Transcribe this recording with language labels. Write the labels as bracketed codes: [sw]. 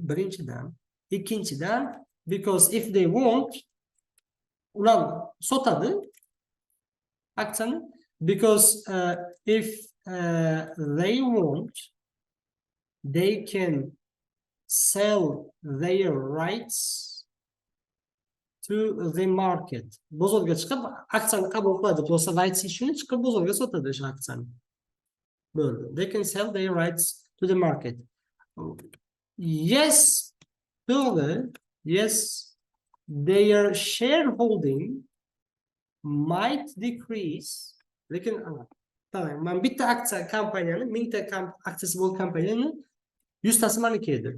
[uz] Birinchidan, ikkinchidan, [en] because if they want, [uz] ular sotadi aksiyani. [en] Because if they want, they can sell their rights to the market. [uz] Bozorga chiqib aksiyani qabul qiladi. Bo'lsa rights ishini chiqib bozorga sotadi o'sha aksiyani. [en] They can sell their rights to the market. Yes, yes, their shareholding might decrease. [uz] Lekin man bitta aksiya kompaniyani, mingta aksiyasi bor kompaniyani 100 tasi meniki edi.